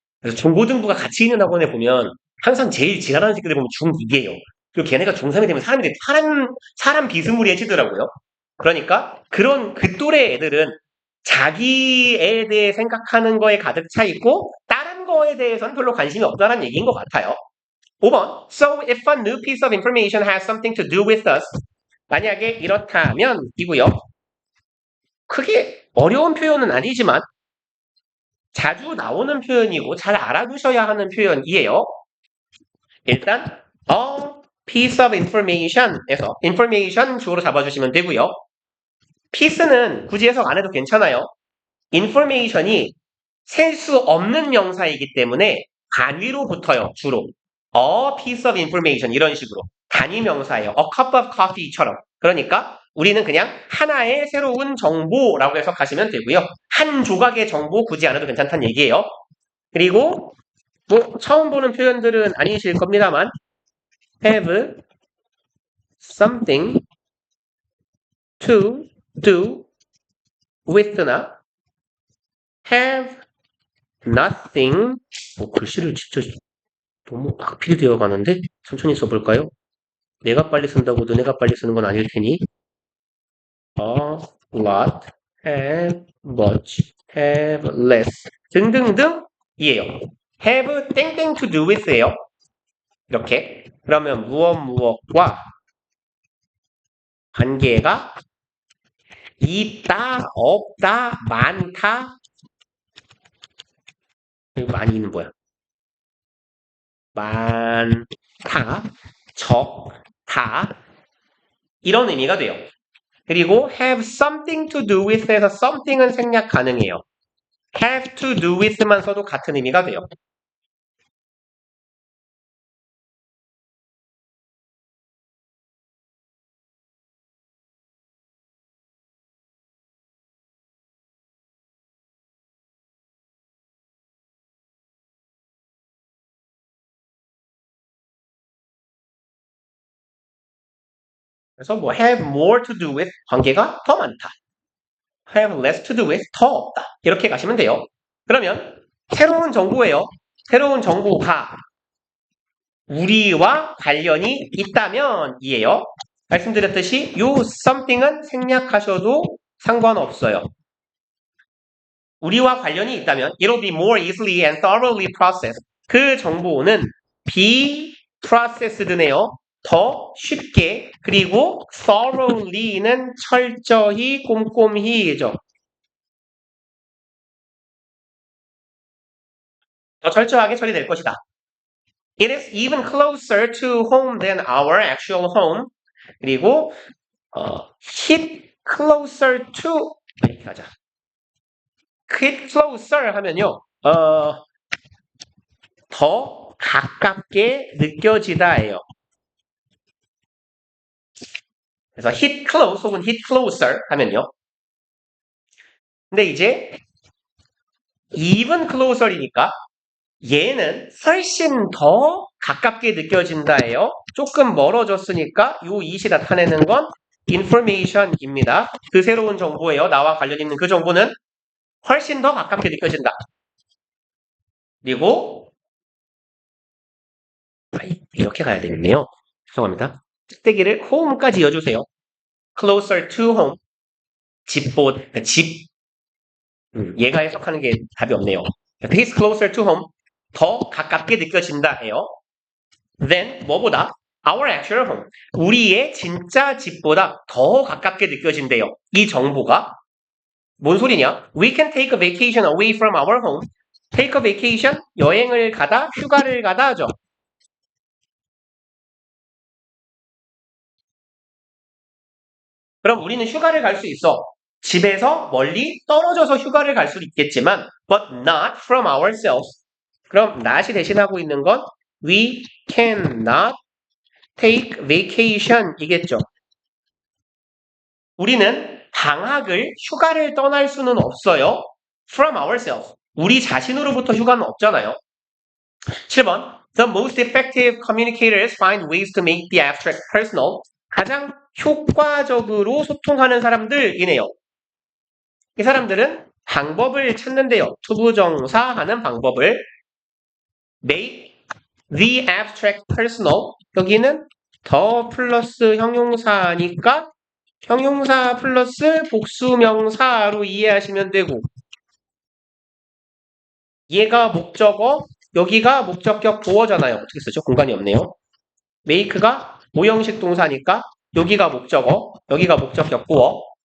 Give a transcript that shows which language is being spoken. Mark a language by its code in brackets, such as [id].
[ko] 그래서 중고등부가 같이 있는 학원에 보면 항상 제일 지랄하는 새끼들 보면 중2예요. 그리고 걔네가 중3이 되면 사람 비스무리해지더라고요. 그러니까 그런 그 또래 애들은 자기에 대해 생각하는 거에 가득 차 있고 다른 거에 대해서는 별로 관심이 없다는 얘기인 것 같아요. 5번. [en] So if a new piece of information has something to do with us. [ko] 만약에 이렇다면 이고요. 크게 어려운 표현은 아니지만 자주 나오는 표현이고 잘 알아두셔야 하는 표현이에요. 일단 [en] a piece of information [ko] 에서 information 주어로 잡아주시면 되고요. piece는 굳이 해석 안 해도 괜찮아요. information이 셀 수 없는 명사이기 때문에 단위로 붙어요. 주로. [en] A piece of information [ko] 이런 식으로. 단위 명사예요. [en] A cup of coffee처럼. [ko] 그러니까 우리는 그냥 하나의 새로운 정보라고 해석하시면 되고요. 한 조각의 정보 굳이 안 해도 괜찮다는 얘기예요. 그리고 뭐 처음 보는 표현들은 아니실 겁니다만 [en] have something to do with [ko] 나 have nothing 글씨를 진짜 너무 악필이 되어 가는데 천천히 써볼까요? [en] 내가 빨리 쓴다고 너네가 빨리 쓰는 건 아닐 테니 a lot, have much, have less [ko] 등등등 이에요. [en] have 땡땡 to do with예요. [ko] 이렇게 그러면 무엇과 관계가 있다, 없다, 많다 많이는 뭐야? 많다, 적다 이런 의미가 돼요. 그리고 have something to do with에서 something은 생략 가능해요. [en] have to do with [ko] 만 써도 같은 의미가 돼요. 그래서 뭐 [en] have more to do with [ko] 관계가 더 많다. [en] have less to do with [ko] 더 없다. 이렇게 가시면 돼요. 그러면 새로운 정보예요. 새로운 정보가 우리와 관련이 있다면 이에요. 말씀드렸듯이 요 something은 생략하셔도 상관없어요. 우리와 관련이 있다면 [en] it'll be more easily and thoroughly processed. [ko] 그 정보는 be processed네요. 더 쉽게 그리고 thoroughly는 철저히 꼼꼼히죠. 더 철저하게 처리될 것이다. [en] It is even closer to home than our actual home. [ko] 그리고 hit closer to 이렇게 가자. [en] hit closer 하면요. [ko] 더 가깝게 느껴지다예요. 그래서 hit close 혹은 hit closer 하면요. 근데 이제 even closer이니까 얘는 훨씬 더 가깝게 느껴진다예요. 조금 멀어졌으니까 요 it이 나타내는 건 information입니다. 그 새로운 정보예요. 나와 관련 있는 그 정보는 훨씬 더 가깝게 느껴진다. 그리고 이렇게 가야 되겠네요. 죄송합니다. 짝대기를 home까지 이어주세요. [en] closer to home. 집. [ko] 얘가 해석하는 게 답이 없네요. [en] It is closer to home. [ko] 더 가깝게 느껴진다예요. [en] Then [ko] 뭐보다? [en] Our actual home. [ko] 우리의 진짜 집보다 더 가깝게 느껴진대요. 이 정보가 뭔 소리냐? [en] We can take a vacation away from our home. Take a vacation, [ko] 여행을 가다, 휴가를 가다 하죠. 그럼 우리는 휴가를 갈 수 있어. 집에서 멀리 떨어져서 휴가를 갈 수도 있겠지만 [en] but not from ourselves. [ko] 그럼 not이 대신하고 있는 건 [en] we cannot take vacation [ko] 이겠죠. 우리는 방학을 휴가를 떠날 수는 없어요. [en] from ourselves. [ko] 우리 자신으로부터 휴가는 없잖아요. 7번 [en] The most effective communicators find ways to make the abstract personal. [ko] 가장 효과적으로 소통하는 사람들이네요. 이 사람들은 방법을 찾는데요. 투부정사 하는 방법을 [en] make the abstract personal. [ko] 여기는 더 플러스 형용사니까 형용사 플러스 복수명사로 이해하시면 되고 얘가 목적어, 여기가 목적격 보어잖아요. 어떻게 쓰죠? 공간이 없네요. make가 모형식 동사니까 여기가 목적어, 여기가 목적격 보어.